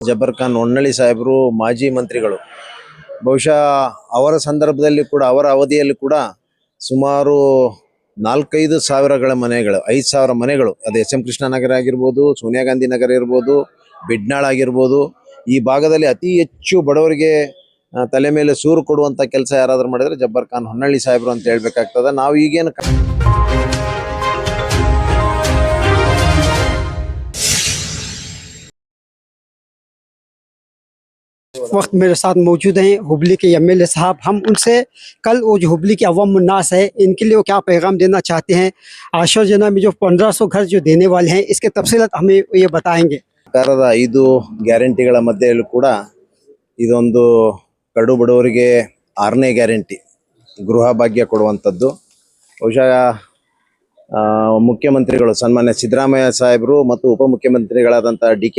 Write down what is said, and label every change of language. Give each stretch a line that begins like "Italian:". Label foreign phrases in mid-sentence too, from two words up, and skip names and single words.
Kannada: ಜಬ್ಬರ್ ಖಾನ್ ಹೊನ್ನಳ್ಳಿ ಸಾಹೇಬರು ಮಾಜಿ ಮಂತ್ರಿಗಳು. ಬಹುಶಃ ಅವರ ಸಂದರ್ಭದಲ್ಲಿ ಕೂಡ ಅವರ ಅವಧಿಯಲ್ಲಿ ಕೂಡ ಸುಮಾರು 4-5 ಸಾವಿರಗಳ ಮನೆಗಳು, 5,000 ಮನೆಗಳು, ಅದು ಎಸ್.ಎಂ. ಕೃಷ್ಣ ನಗರ ಆಗಿರ್ಬೋದು, ಸೋನಿಯಾ ಗಾಂಧಿ ನಗರ ಇರ್ಬೋದು, ಬಿಡ್ನಾಳ್ ಆಗಿರ್ಬೋದು, ಈ ಭಾಗದಲ್ಲಿ ಅತಿ ಹೆಚ್ಚು ಬಡವರಿಗೆ ತಲೆ ಮೇಲೆ ಸೂರು ಕೊಡುವಂಥ ಕೆಲಸ ಯಾರಾದರೂ ಮಾಡಿದರೆ ಜಬ್ಬರ್ ಖಾನ್ ಹೊನ್ನಳ್ಳಿ ಸಾಹೇಬರು ಅಂತ ಹೇಳ್ಬೇಕಾಗ್ತದೆ. ನಾವು ಈಗೇನು
Urdu: وقت میرے ساتھ موجود ہیں ہبلی کے ایم ایل اے صاحب. ہم ان سے کل وہ جو ہبلی کے عوام اُنّاس ہے ان کے لیے وہ کیا پیغام دینا چاہتے ہیں، آشرے یوجنا میں جو 1500 گھر جو دینے والے ہیں اس کے تفصیلات ہمیں یہ بتائیں گے.
Kannada: ಸರ್ಕಾರದ 5 ಗ್ಯಾರಂಟಿಗಳ ಮಧ್ಯೆಯಲ್ಲೂ ಕೂಡ ಇದೊಂದು ಕಡು ಬಡವರಿಗೆ 6ನೇ ಗ್ಯಾರಂಟಿ ಗೃಹ ಭಾಗ್ಯ ಕೊಡುವಂಥದ್ದು. ಬಹುಶಃ ಮುಖ್ಯಮಂತ್ರಿಗಳು ಸನ್ಮಾನ್ಯ ಸಿದ್ದರಾಮಯ್ಯ ಸಾಹೇಬರು ಮತ್ತು ಉಪಮುಖ್ಯಮಂತ್ರಿಗಳಾದಂಥ ಡಿ.ಕೆ.